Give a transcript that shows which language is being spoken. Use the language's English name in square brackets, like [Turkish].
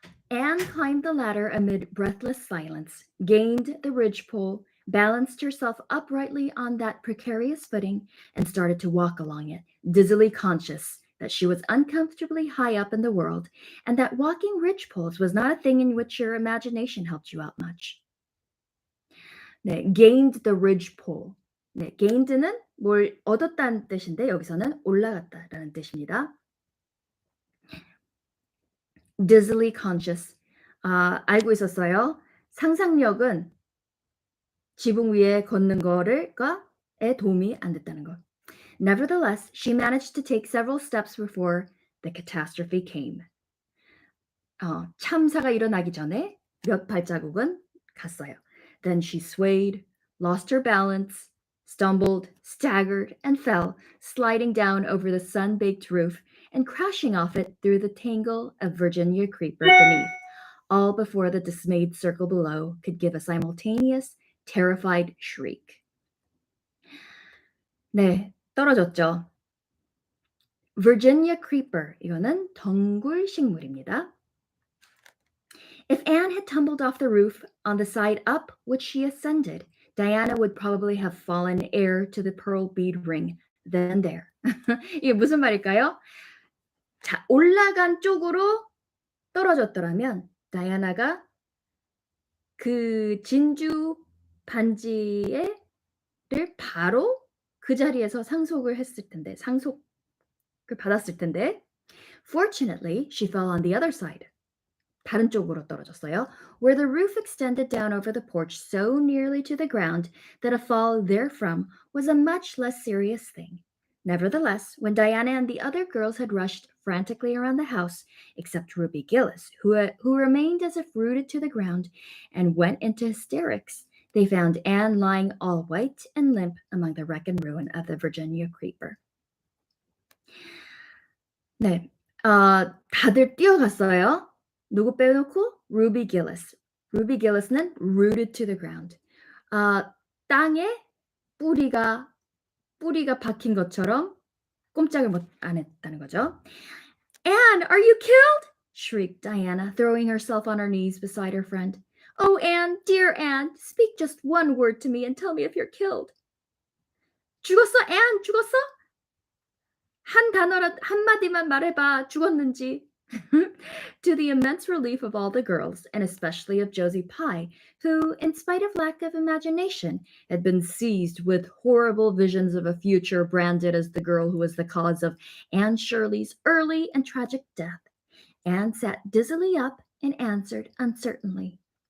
[English] Anne climbed the ladder amid breathless silence, gained the ridgepole, balanced herself uprightly on that precarious footing, and started to walk along it, dizzily conscious that she was uncomfortably high up in the world, and that walking ridgepoles was not a thing in which your imagination helped you out much. 네, gained the ridgepole. [Korean] 네, gained는 뭘 얻었다는 뜻인데 여기서는 올라갔다라는 뜻입니다. [English] dizzily conscious. [Korean] 알고 있었어요. 상상력은 지붕 위에 걷는 거에 도움이 안 됐다는 거. [English] Nevertheless, she managed to take several steps before the catastrophe came. [Korean] 참사가 일어나기 전에 몇 발자국은 갔어요. [English] Then she swayed, lost her balance, stumbled, staggered, and fell, sliding down over the sun-baked roof and crashing off it through the tangle of Virginia creeper beneath, all before the dismayed circle below could give a simultaneous, terrified shriek. [Korean] 네, 떨어졌죠. Virginia creeper, 이거는 덩굴 식물입니다. [English] If Anne had tumbled off the roof on the side up which she ascended, Diana would probably have fallen heir to the pearl bead ring then and there. [Korean] 이게 무슨 말일까요? 자, 올라간 쪽으로 떨어졌더라면 다이아나가 그 진주 반지를 바로 그 자리에서 상속을 했을 텐데, 상속을 받았을 텐데, [English] fortunately, she fell on the other side. [Korean] 다른 쪽으로 떨어졌어요. [English] Where the roof extended down over the porch so nearly to the ground that a fall therefrom was a much less serious thing. Nevertheless, when Diana and the other girls had rushed frantically around the house, except Ruby Gillis, who remained as if rooted to the ground and went into hysterics, they found Anne lying all white and limp among the wreck and ruin of the Virginia creeper. [Korean] 네, 다들 뛰어갔어요. 누구 빼놓고? Ruby Gillis. [English] Ruby Gillis는 rooted to the ground. [Korean] 땅에 뿌리가 박힌 것처럼 꼼짝을 안 했다는 거죠. [English] Anne, are you killed? Shrieked Diana, throwing herself on her knees beside her friend. Oh, Anne, dear Anne, speak just one word to me and tell me if you're killed. [Korean] 죽었어, Anne, 죽었어? 한마디만 말해봐, 죽었는지. [English] To the immense relief of all the girls, and especially of Josie Pie, who, in spite of lack of imagination, had been seized with horrible visions of a future branded as the girl who was the cause of Anne Shirley's early and tragic death, Anne sat dizzily up and answered uncertainly.